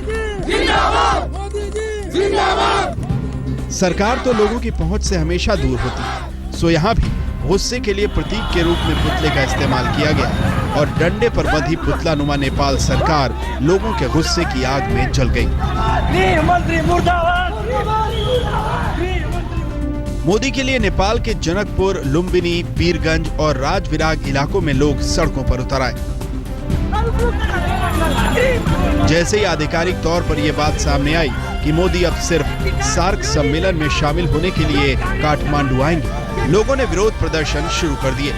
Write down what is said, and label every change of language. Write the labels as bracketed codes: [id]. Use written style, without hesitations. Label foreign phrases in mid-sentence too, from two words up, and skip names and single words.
[hi] सरकार तो लोगों की पहुंच से हमेशा दूर होती है, सो यहाँ भी गुस्से के लिए प्रतीक के रूप में पुतले का इस्तेमाल किया गया और डंडे पर बंधी पुतला नुमा नेपाल सरकार लोगों के गुस्से की आग में जल गई। मोदी के लिए नेपाल के जनकपुर, लुम्बिनी, पीरगंज और राजविराग इलाकों में लोग सड़कों पर उतर आए। जैसे ही आधिकारिक तौर पर यह बात सामने आई कि मोदी अब सिर्फ सार्क सम्मेलन में शामिल होने के लिए काठमांडू आएंगे, लोगों ने विरोध प्रदर्शन शुरू कर दिए।